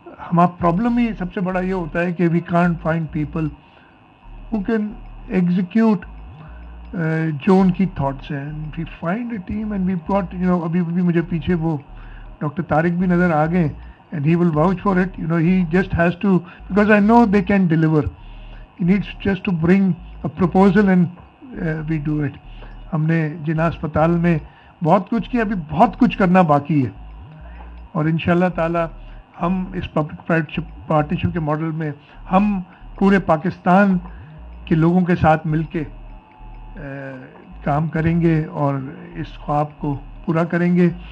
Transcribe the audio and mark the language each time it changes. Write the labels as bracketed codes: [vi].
[ur] ہمارا پرابلم ہی سب سے بڑا یہ ہوتا ہے کہ [en] we can't find people who can execute [ur] جو ان کی تھاٹس ہیں. [en] we find a team and we got [ur] ابھی بھی مجھے پیچھے وہ ڈاکٹر طارق بھی نظر آ گئے, [en] and he will vouch for it. He just has to, because I know they can deliver. He needs just to bring a proposal and we do it. [ur] ہم نے جنا اسپتال میں بہت کچھ کیا, ابھی بہت کچھ کرنا باقی ہے. اور انشاءاللہ تعالی ہم اس پبلک پرائیویٹ پارٹنرشپ کے ماڈل میں ہم پورے پاکستان کے لوگوں کے ساتھ مل کے کام کریں گے اور اس خواب کو پورا کریں گے.